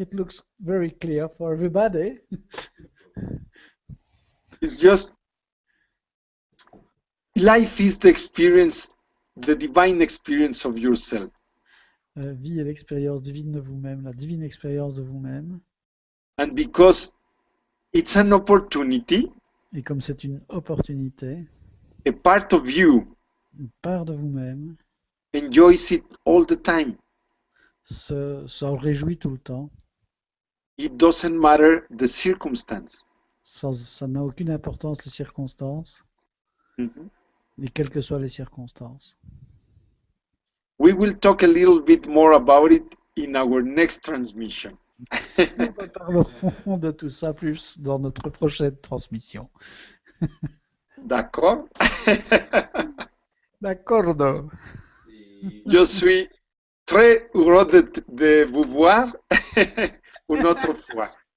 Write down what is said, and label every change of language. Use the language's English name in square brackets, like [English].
[English] It looks very clear for everybody. It's just life is the experience, the divine experience of yourself. [French] La vie est l'expérience divine de vous-même, la divine expérience de vous-même. [English] And because it's an opportunity, [French] et comme c'est une opportunité, [English] a part of you [French] une part de vous-même [English] enjoys it all the time. [French] s'en réjouit tout le temps. [English] It doesn't matter the circumstance. [French] Ça n'a aucune importance les circonstances, et quelles que soient les circonstances. [English] We will talk a little bit more about it in our next transmission. [French] Nous parlerons de tout ça plus dans notre prochaine transmission. D'accord? D'accordo. Je suis très heureux de vous voir une autre fois.